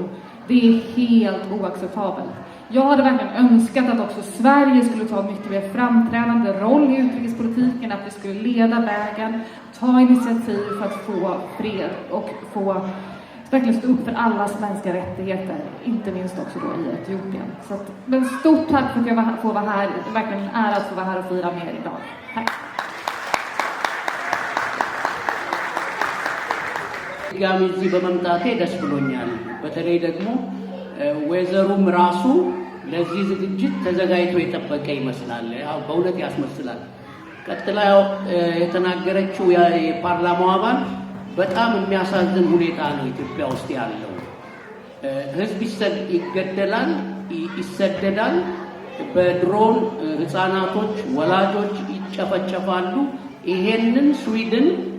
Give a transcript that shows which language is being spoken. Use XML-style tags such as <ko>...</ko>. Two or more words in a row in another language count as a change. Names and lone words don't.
<sv>Det är helt oacceptabelt. Jag hade verkligen önskat att också Sverige skulle ta en mycket mer framträdande roll i utrikespolitiken, att vi skulle leda vägen, ta initiativ för att få fred och få verkligen stå upp för allas mänskliga rättigheter, inte minst också då i Etiopien. Så att, men stort tack för att jag får vara här, verkligen en ära att få vara här och fira med er idag. Tack!</sv> <am>ጋሚ እዚህ በመምጣቴ ደስ ብሎኛል። በተለይ ደግሞ ወይዘሩም ራሱ ለዚህ ዝግጅት ተዘጋጅቶ የጠበቀ ይመስላል። ያው በእውነት ያስመስላል። ቀጥላ የተናገረችው የፓርላማው አባል በጣም የሚያሳዝን ሁኔታ ነው ኢትዮጵያ ውስጥ ያለው። ህዝብ ይገደላል፣ ይሰደዳል፣ በድሮን ህፃናቶች፣ ወላጆች ይጨፈጨፋሉ። ይሄንን ስዊድን</am>